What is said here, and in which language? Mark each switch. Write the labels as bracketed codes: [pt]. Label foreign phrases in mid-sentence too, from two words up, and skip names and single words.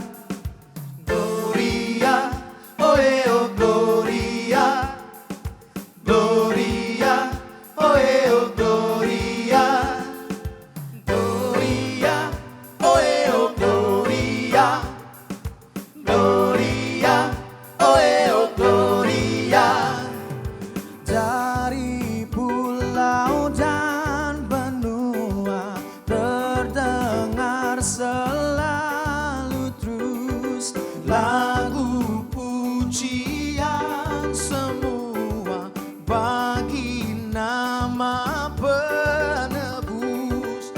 [la] Gloria, oh, oh, Gloria, Gloria, oh, oh, Gloria, Gloria, oh, oh, Gloria, Gloria, oh, oh, Gloria. [id] Dari pulau dan benua terdengar selalu terus lagu pujian semua bagi nama penebus.